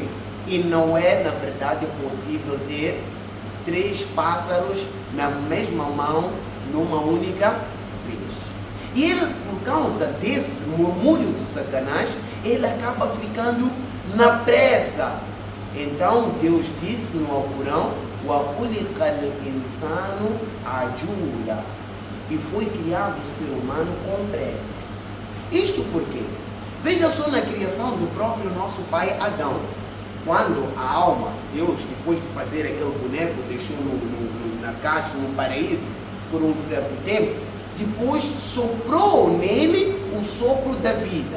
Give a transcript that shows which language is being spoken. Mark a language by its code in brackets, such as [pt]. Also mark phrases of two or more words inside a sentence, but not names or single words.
[pt] E não é, na verdade, possível ter 3 pássaros na mesma mão, numa única vez. E ele, por causa desse murmúrio do Satanás, ele acaba ficando na pressa. Então Deus disse no Alcorão: [ar] وَخُلِقَ الْإِنسَانُ عَجُولًا, [pt] e foi criado o ser humano com pressa. Isto por quê? Veja só na criação do próprio nosso pai Adão. Quando a alma, Deus, depois de fazer aquele boneco, deixou na caixa, no paraíso, por um certo tempo, depois soprou nele o sopro da vida.